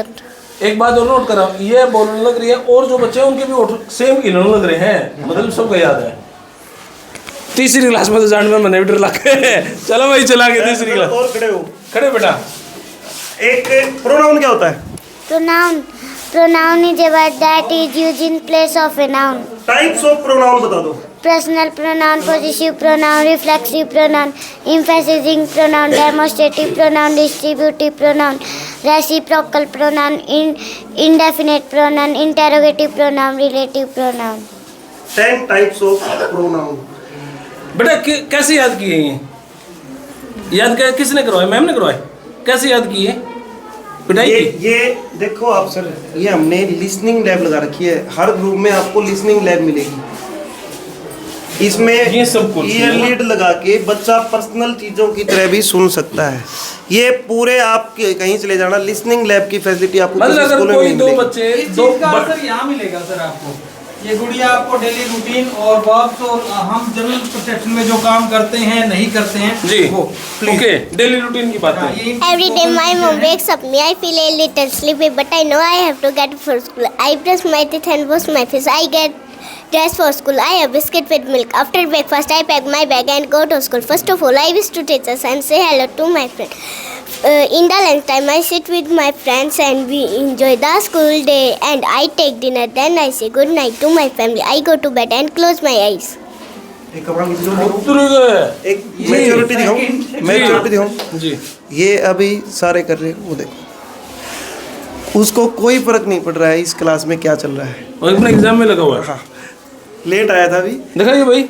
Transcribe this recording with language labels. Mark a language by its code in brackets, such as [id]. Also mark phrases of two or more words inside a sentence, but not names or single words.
[hi] एक बात और नोट करो, ये बोलने लग रही है और जो बच्चे हैं उनके भी सेम गिनने लग रहे हैं, मतलब सबको याद है। तीसरी क्लास में तो जान में मैंने भी डर लग गए। चलो भाई चला के तीसरी क्लास। और खड़े हो, खड़े बेटा। एक प्रोनाउन क्या होता है? [en] Pronoun is a word that is used in place of a noun. types of pronoun [hi] बता दो। [en] Personal pronoun, possessive pronoun, reflexive pronoun, emphasizing pronoun, demonstrative pronoun, distributive pronoun, reciprocal pronoun, indefinite pronoun, interrogative pronoun, relative pronoun. [hi] 10 [en] types of pronoun. [hi] बेटा कैसे याद किए ये? याद किसने करवाए? मैम ने करवाए? कैसे याद किए? ये देखो आप सर, ये हमने [en] listening lab [hi] लगा रखी है। हर ग्रुप में आपको [en] listening lab [hi] मिलेगी। इसमें ये सब कुछ [en] ear lead [hi] लगा के बच्चा पर्सनल चीजों की तरह भी सुन सकता है। ये पूरे आप कहीं चले जाना, [en] listening lab [hi] की फैसिलिटी आपको मतलब किसी अगर स्कूल में कोई नहीं दो मिलेगी। बच्चे इस चीज का आंसर यहाँ मिलेगा सर आपको। ये गुड़िया आपको [en] daily routine [hi] और वर्ब्स और हम [en] general perception [hi] में जो काम करते हैं नहीं करते हैं जी वो ओके, [en] daily routine [hi] की बात है। [en] Every day my mom wakes up me, I feel a little sleepy, but I know I have to get for school. I brush my teeth and wash my face. I get dressed for school. I have biscuit with milk. After breakfast, I pack my bag and go to school. First of all, I wish to teachers and say hello to my friend. In the lunchtime, I sit with my friends and we enjoy the school day. And I take dinner. Then I say good night to my family. I go to bed and close my eyes. [hi] एक कमाल की चीज़ उतर गए। एक मैच्योरिटी दिखाऊं, मैच्योरिटी दिखाऊं। जी ये अभी सारे कर रहे हैं, वो देखो। उसको कोई फर्क नहीं पड़ रहा है इस क्लास में क्या चल रहा है। और अपने एग्जाम में लगा हुआ है। हाँ, लेट आया था अभी। दिखाइए भाई।